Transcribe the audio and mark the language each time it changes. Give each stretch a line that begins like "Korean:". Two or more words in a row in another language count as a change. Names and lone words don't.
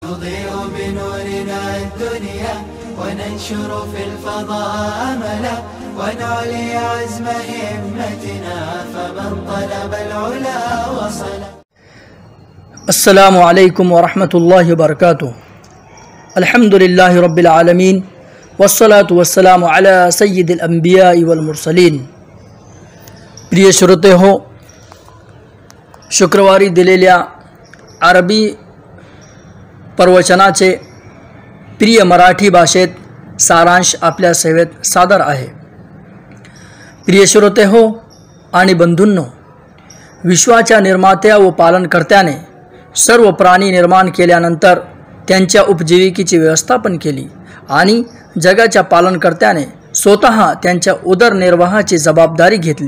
Arabic: نضيء بنورنا الدنيا وننشر في الفضاء أملا ونعلي عزم همتنا فمن طلب العلا وصل. السلام عليكم ورحمة الله وبركاته. الحمد لله رب العالمين والصلاة والسلام على سيد الأنبياء والمرسلين.
Marathi: प्रिय श्रोते हो, शुक्रवारी दिलेल्या अरबी प्रवचनाचे प्रिय मराठी भाषेत सारांश आपल्या सेवेत सादर आहे. प्रिय श्रोते हो आणि बंधूंनो, विश्वाच्या निर्मात्या व पालनकर्त्याने सर्व प्राणी निर्माण केल्यानंतर त्यांच्या उपजीविकेची व्यवस्थापन केली आणि जगाच्या पालनकर्त्याने स्वतः त्यांच्या उदरनिर्वाहाची जबाबदारी घेतली.